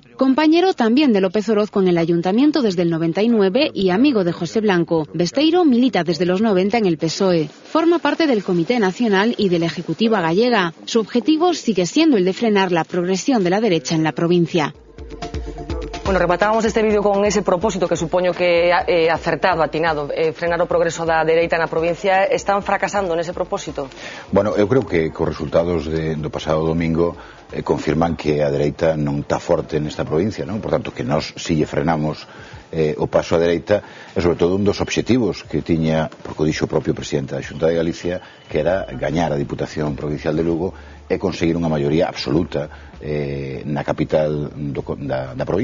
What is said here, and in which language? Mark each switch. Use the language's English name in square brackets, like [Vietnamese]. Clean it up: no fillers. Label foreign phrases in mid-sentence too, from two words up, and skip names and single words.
[Spanish] Compañero también de López Orozco en el Ayuntamiento desde el 99 y amigo de José Blanco, Besteiro milita desde los 90 en el PSOE. Forma parte del Comité Nacional y de la Ejecutiva gallega. Su objetivo sigue siendo el de frenar la progresión de la derecha en la provincia. [Galician] Bueno, rematábamos este vídeo con ese propósito que supoño que acertado, atinado, frenar o progreso da dereita na provincia. Están fracasando nese propósito? Bueno, eu creo que cos resultados do pasado domingo confirman que a dereita non está forte nesta provincia, non? Por tanto, que nós si lle frenamos o paso á dereita é sobre todo un dos obxectivos que tiña, porque o dixo o propio presidente da Xunta de Galicia, que era gañar a Diputación Provincial de Lugo e conseguir unha maioría absoluta na capital da provincia.